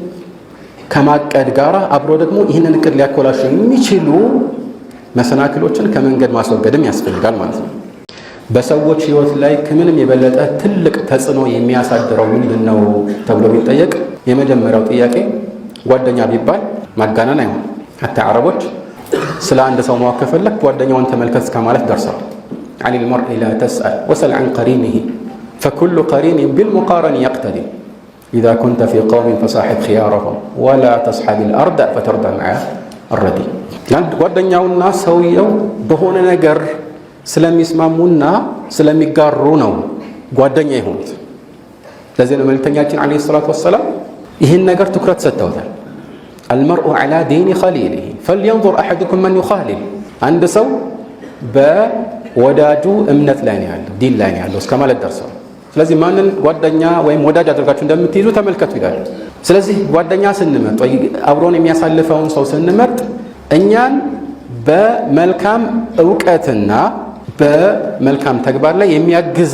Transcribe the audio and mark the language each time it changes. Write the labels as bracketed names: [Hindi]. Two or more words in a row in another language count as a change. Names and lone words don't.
[Amharic] ከማቀድ ጋር አብሮ ደግሞ ይህንን እቅድ ሊያኮላሹ የሚችሉ መሰናክሎችን ከመንገድ ማስወገድም ያስፈልጋል ማለት ነው። በሰዎች ሕይወት ላይ ከምንም የበለጠ ትልቅ ተጽዕኖ የሚያሳድረው ምንድን ነው ተብሎ ቢጠየቅ የመጀመሪያው ጥያቄ ጓደኛ ቢባል ማጋነን አይሆንም። ሐታ አረቦች ስለ አንድ ሰው ማወቅ ከፈለክ ጓደኛውን ተመልከት ከማለት ደርሰዋል። [Arabic] عن المرء لا تسأل وسل عن قرينه فكل قرين بالمقارن يقتدي إذا كنت في قوم فصاحب خيارهم ولا تصحب الأرض فترضى مع الردي [Amharic] ጓደኛውና ሰውየው በሆነ ነገር ስለሚስማሙና ስለሚጋሩ ነው ጓደኛ ይሆኑት። ለዚህ ነው መልእክተኛችን [Arabic] عليه الصلاة والسلام [Amharic] ይህን ነገር ትኩረት ሰጥተውታል። [Arabic] المرء على دين خليله فلينظر أحدكم من يخالل። [Amharic] አንድ ሰው በወዳጁ እምነት ላይ ነው ያለው፣ ዲን ላይ ነው ያለው እስከ ማለት ደርሰው ስለዚህ ማንን ጓደኛ ወይም ወዳጅ አድርጋችሁ እንደምትይዙ ተመልከቱ ይላል። ስለዚህ ጓደኛ ስንመርጥ ወይ አብሮን የሚያሳልፈውን ሰው ስንመርጥ እኛን በመልካም ዕውቀትና በመልካም ተግባር ላይ የሚያግዝ